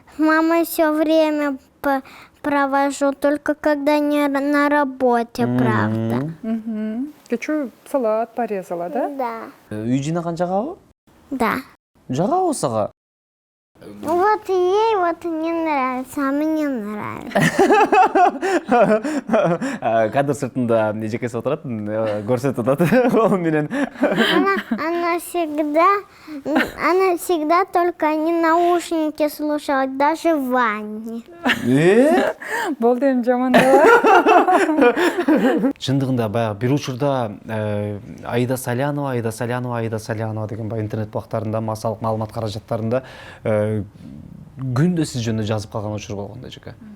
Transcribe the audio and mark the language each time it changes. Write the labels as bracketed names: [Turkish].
[Russian] С мамой все время провожу, только когда не на работе, правда. [Kyrgyz] Кечүү салат [Russian] порезала, да? Да. [Kyrgyz] Үй жыйнаган жагабы? [Russian] Да. [Kyrgyz] Жагабы сага? [Russian] Вот ей вот не нравится, а мне нравится. [Kyrgyz] кадр сыртында эжекеси отурат, көрсөтүп атат кол менен. [Russian] Она всегда только не наушники слушала, даже в ванне. [Kyrgyz] Болду эми жамандабы. Чындыгында баягы бир учурда Аида Салянова деген баягы интернет булактарында, массалык маалымат каражаттарында күндө сиз жөнүндө жазып калган учур болгон да эжеке.